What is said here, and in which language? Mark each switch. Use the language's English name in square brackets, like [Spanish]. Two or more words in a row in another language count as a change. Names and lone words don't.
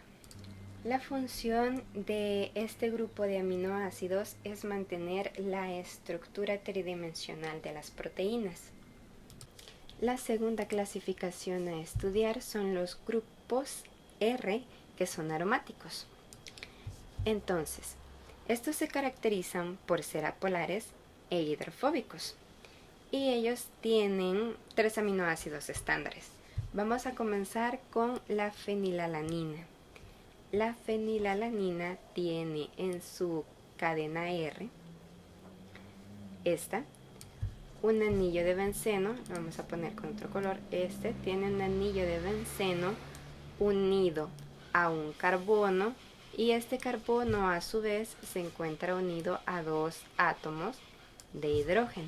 [Spanish] La función de este grupo de aminoácidos es mantener la estructura tridimensional de las proteínas. La segunda clasificación a estudiar son los grupos R, que son aromáticos. Entonces, estos se caracterizan por ser apolares e hidrofóbicos. Y ellos tienen 3 aminoácidos estándares. Vamos a comenzar con la fenilalanina. La fenilalanina tiene en su cadena R un anillo de benceno, lo vamos a poner con otro color, tiene un anillo de benceno unido a un carbono y este carbono a su vez se encuentra unido a 2 átomos de hidrógeno.